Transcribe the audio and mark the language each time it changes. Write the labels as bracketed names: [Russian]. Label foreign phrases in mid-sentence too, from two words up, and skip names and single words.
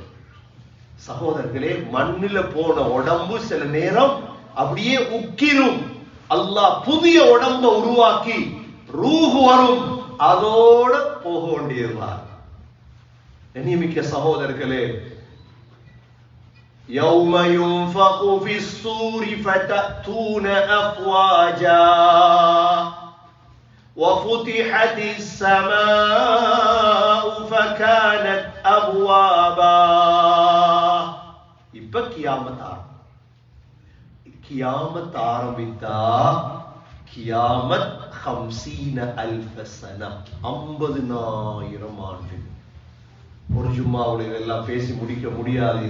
[Tamil] சகோதரர்களே, மண்ணில போன உடம்பு சில நேரம் அப்படியே உக்கிரும். அல்லாஹ் புதிய உடம்ப உருவாக்கி ரூஹ் வரும், அதோட போக வேண்டியதுதான். கண்ணியமிக்க சகோதரர்களே, [Arabic] يوم ينفخ في الصور فتأتون أفواجا وفتحت السماء فكانت أبوابا. [Tamil] இப்ப கியாமத் ஆரம்பித்தா கியாமத் 50,000 சனா, 50,000 ஆண்டு. ஒரு ஜும்மாவுல இதெல்லாம் பேசி முடிக்க முடியாது.